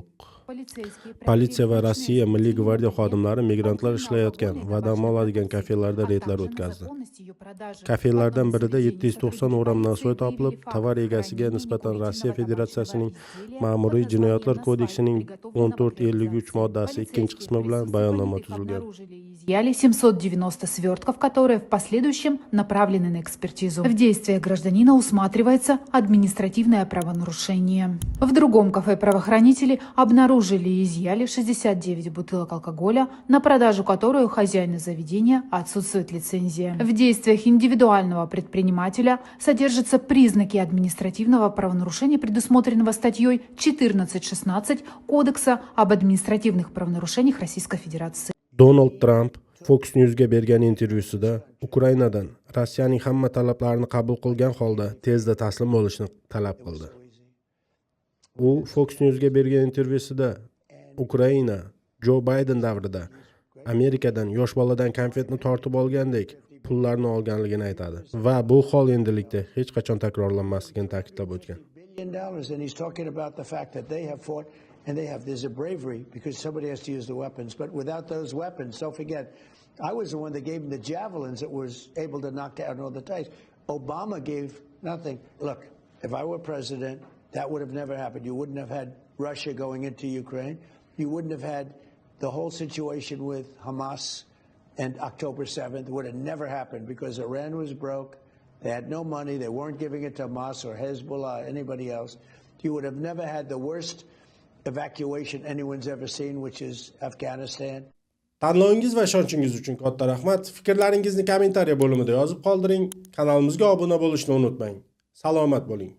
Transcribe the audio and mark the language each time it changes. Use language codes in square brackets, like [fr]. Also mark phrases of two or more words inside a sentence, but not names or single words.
[uz] Politsiya va Rossiya Milliy gvardiya xodimlari migrantlar ishlayotgan va dam oladigan kafelarda reydlar o'tkazdi. Kafelardan birida 790 o'ram nosvoy topilib, tovar egasiga nisbatan Rossiya Federatsiyasining Ma'muriy jinoyatlar kodeksining 1453 moddasi 2-qismi bilan bayonnoma tuzilgan. [ru] Изъяли 790 свертков, которые в последующем направлены на экспертизу. В действиях гражданина усматривается административное правонарушение. В другом кафе правоохранители обнаружили и изъяли 69 бутылок алкоголя, на продажу которой у хозяина заведения отсутствует лицензия. В действиях индивидуального предпринимателя содержатся признаки административного правонарушения, предусмотренного статьей 14.16 Кодекса об административных правонарушениях Российской Федерации. [uz] Donald Trump Fox News'ga bergan intervyusida Ukrainadan Rossiyaning hamma talablarini qabul qilgan holda tezda taslim bo'lishni talab qildi. U Fox News'ga bergan intervyusida Ukraina Joe Biden davrida Amerikadan yosh boladan konfetni tortib olgandek pullarni olganligini aytadi va bu hol endilikda hech qachon takrorlanmasligini ta'kidlab o'tgan. [en] And he's talking about the fact that they have fought and there's a bravery because somebody has to use the weapons. But without those weapons, don't forget, I was the one that gave them the javelins that was able to knock down all the tanks. Obama gave nothing. Look, if I were president, that would have never happened. You wouldn't have had Russia going into Ukraine. You wouldn't have had the whole situation with Hamas and October 7th. It would have never happened because Iran was broke. They had no money. They weren't giving it to Hamas or Hezbollah or anybody else. You would have never had the worst evacuation anyone's ever seen, which is Afghanistan. [uz] Tanlovingiz va ishonchingiz uchun katta rahmat. Fikrlaringizni kommentariya bo'limida yozib qoldiring. Kanalimizga obuna bo'lishni unutmang. Salomat bo'ling.